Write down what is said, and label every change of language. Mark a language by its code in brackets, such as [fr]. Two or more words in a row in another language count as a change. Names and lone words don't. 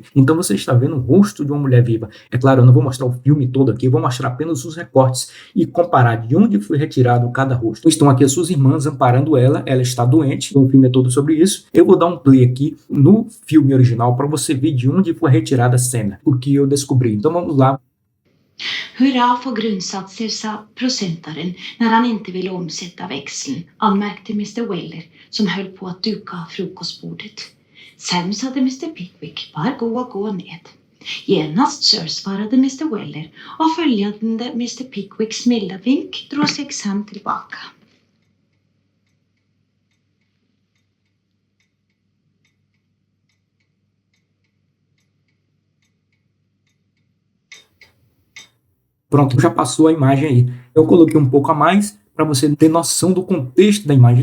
[pt] Então você está vendo o rosto de uma mulher viva. É claro, eu não vou mostrar o filme todo aqui, eu vou mostrar apenas os recortes e comparar de onde foi retirado cada rosto. Estão aqui as suas irmãs amparando ela está doente, o filme é todo sobre isso. Eu vou dar um play aqui no filme original para você ver de onde foi retirada a cena, o que eu descobri. Então vamos lá. [sv] Hurra för grundsatser, sa procentaren när han inte ville omsätta växeln, anmärkte Mr. Weller som höll på att duka frukostbordet. Sen sade Mr. Pickwick, var gå ned. Genast, sir, svarade Mr. Weller, och följande Mr. Pickwicks milda vink drog sig Sam tillbaka. [pt] Pronto, já passou a imagem aí. Eu coloquei um pouco a mais para você ter noção do contexto da imagem.